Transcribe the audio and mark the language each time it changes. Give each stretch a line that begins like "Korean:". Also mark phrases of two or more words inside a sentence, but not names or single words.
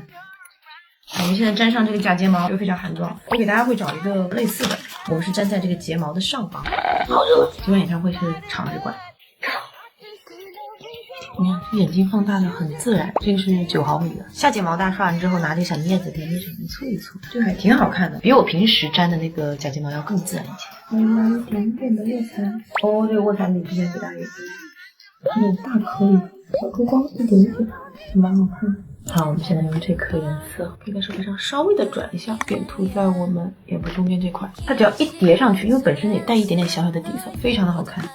Chinese: 我們現在粘上這個假睫毛就非常韓妝，我給大家會找一個類似的，我們是粘在這個睫毛的上方。好熱！今晚演唱會是長直管。你看眼睛放大的很自然，這個是9毫米的。下睫毛大刷完之後，拿這小鑷子點一搓一搓，就還挺好看的，比我平時粘的那個假睫毛要更自然一些。來一點點的臥蠶，哦，這個臥蠶比之前給大家這種大顆粒，小顆光一點點，蠻好看的。好，我們現在用這顆顏色，可以在手背上稍微的轉一下，點塗在我們眼部中間這塊。它只要一疊上去，因為本身也帶一點點小小的底色，非常的好看。